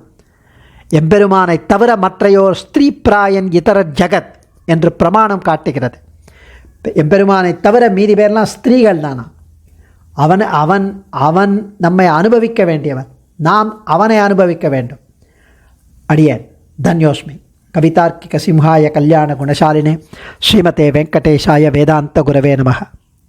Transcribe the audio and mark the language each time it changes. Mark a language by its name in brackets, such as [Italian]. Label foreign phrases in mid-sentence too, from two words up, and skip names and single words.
[Tamil] எம்பெருமானை தவிர மற்றையோர் [Sanskrit] स्त्री प्रायं इतर जगत् [Tamil] என்று பிரமாணம் காட்டுகிறது. எம்பெருமானை தவிர மீதி பேர்லாம் ஸ்திரீகள் தானா. அவன் அவன் அவன் நம்மை அனுபவிக்க வேண்டியவன், நாம் அவனை அனுபவிக்க வேண்டும். அடியேன் தன்யோஸ்மி. [Sanskrit] कवितार्किक सिंहाय कल्याण गुणशालिने श्रीमते वेङ्कटेशाय वेदान्त गुरवे नमः.